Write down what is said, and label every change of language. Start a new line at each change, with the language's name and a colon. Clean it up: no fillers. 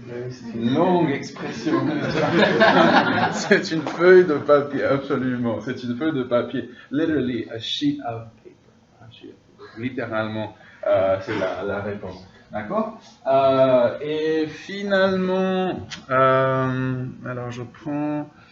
French: C'est une longue expression. C'est une feuille de papier, absolument. C'est une feuille de papier.
English: Literally, a sheet of paper.
French: Littéralement, c'est la réponse. D'accord? Et finalement, alors je prends